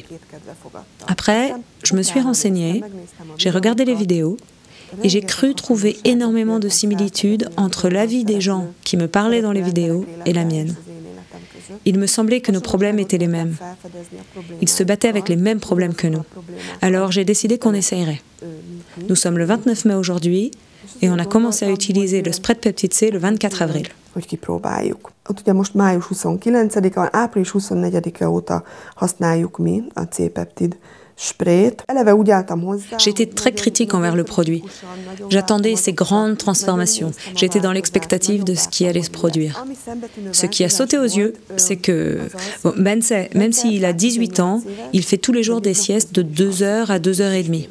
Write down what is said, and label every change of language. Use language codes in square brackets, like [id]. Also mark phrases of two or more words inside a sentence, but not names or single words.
[fr] Après, je me suis renseignée, j'ai regardé les vidéos, et j'ai cru trouver énormément de similitudes entre l'avis des gens qui me parlaient dans les vidéos et la mienne. Il me semblait que nos problèmes étaient les mêmes. Ils se battaient avec les mêmes problèmes que nous. Alors j'ai décidé qu'on essayerait. Nous sommes le 29 mai aujourd'hui et on a commencé à utiliser le spray de peptide C le 24 avril. [hu] Ugye most május 29-a, április 24-e óta használjuk mi a C-peptid. [fr] J'étais très critique envers le produit. J'attendais ces grandes transformations. J'étais dans l'expectative de ce qui allait se produire. Ce qui a sauté aux yeux, c'est que Bence, même s'il a 18 ans, il fait tous les jours des siestes de 2 heures à 2 heures et demie.